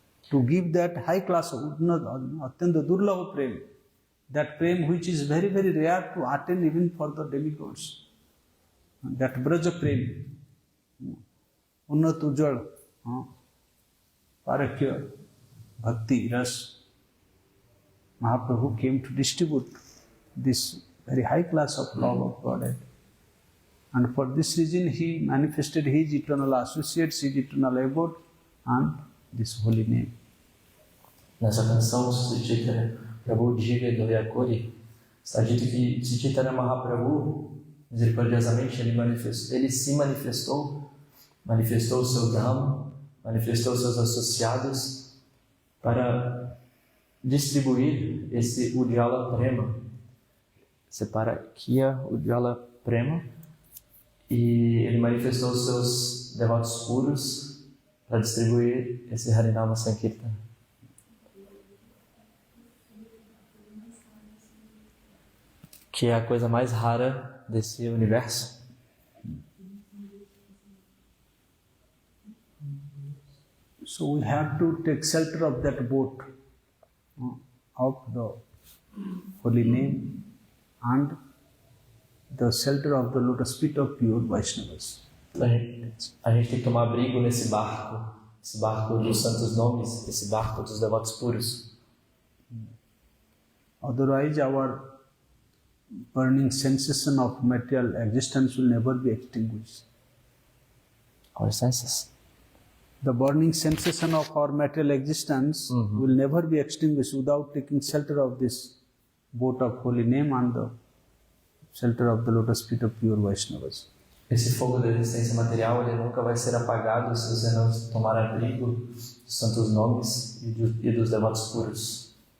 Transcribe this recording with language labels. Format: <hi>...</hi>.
<en>To give that high class of Atyanta Durlabha Prem, that prem which is very, very rare to attain even for the demigods, that Braja Prem, Unnat Ujjal, Parakya, Bhakti, Ras, Mahaprabhu came to distribute this very high class of love of Godhead. And for this reason he manifested his eternal associates, his eternal abode and this holy name.</en> <pt>Nessa canção, Sri Chaitanya Prabhu Jive Doyakori, está dito que Sri Chaitanya Mahaprabhu, misericordiosamente, ele se manifestou o seu Dham, manifestou seus associados para distribuir esse Ujjala Prema, Separakia Ujjala Prema, e ele manifestou seus devotos puros para distribuir esse Harinama Sankirtan. Que é a coisa mais rara desse universo.</pt> <en>So we have to take shelter of that boat of the holy name and the shelter of the lotus feet of pure Vaishnavas.</en> <pt>A gente tem que tomar abrigo nesse barco dos santos nomes, esse barco dos devotos puros.</pt> <en>Otherwise our burning sensation of material existence will never be extinguished. Our senses. The burning sensation of our material existence will never be extinguished without taking shelter of this boat of holy name and the shelter of the lotus feet of pure Vaishnavas.</en> <pt>Esse fogo da existência material ele nunca vai ser apagado se você não tomar abrigo dos santos nomes e dos devotos puros.</pt>